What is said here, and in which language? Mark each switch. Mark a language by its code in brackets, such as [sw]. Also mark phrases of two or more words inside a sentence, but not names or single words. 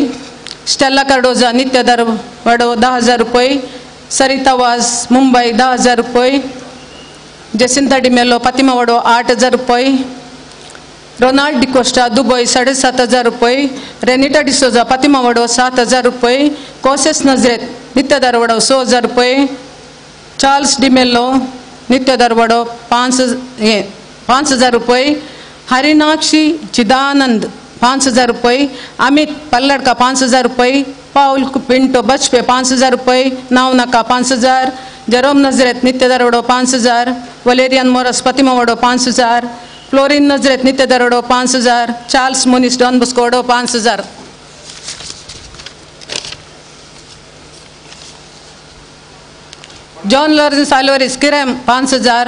[kok] स्टेला कार्डोजा नित्य दारवाडो 10,000 रुपये. सरिता वाज मुंबई 10,000 रुपये. जेसिंता डिमेलो फातिमा वाडो 8,000 रुपये. रोनाल्ड डिकोस्टा दुबई 7,500 रुपये. रेनिटा डिसोजा फातिमा वाडो 7,000 रुपये. कोसेस नजरेत नित्य दारवाडो 6,000 रुपये. चार्ल्स डिमेलो नित्य दारवाडो 5,000 रुपये. हरिनाक्षी चिदानंद 5,000 रुपये. अमित पल्लड़का 5,000 रुपये. पाउल पिंटो बचपे 5,000 रुपये. नाव नका 5,000. जरोम नजरेत नित्य दारवाडो 5,000. वलेरियन मोरस फातिमा वाडो 5,000. फ्लोरिन नजरेत नित्य दारवाडो 5,000. चार्ल्स मुनिस डॉन बॉस्को वाडो 5,000. जॉन लॉरेन्स आल्वारिस किरेम 5,000.